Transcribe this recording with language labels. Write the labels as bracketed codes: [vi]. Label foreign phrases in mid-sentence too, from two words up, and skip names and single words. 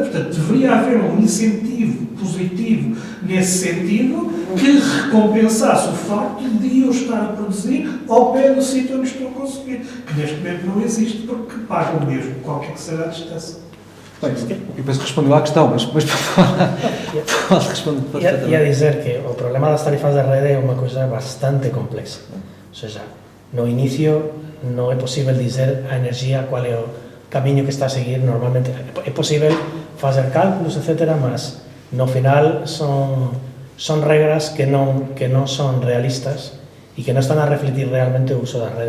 [pt] Portanto, deveria haver um incentivo positivo nesse sentido que recompensasse o facto de eu estar a produzir ao pé do sítio onde estou a consumir, que neste momento não existe porque pagam mesmo, qualquer que seja a distância. Bem, eu penso que respondeu à questão, mas pode responder perfeitamente. E a dizer que o problema das tarifas de rede é uma coisa bastante complexa. Ou seja, [gl] no inicio non é posible dizer a enerxía qual é o camiño que está a seguir normalmente. É posible fazer cálculos, etc., mas no final son regras que non son realistas e que non están a refletir realmente o uso da rede.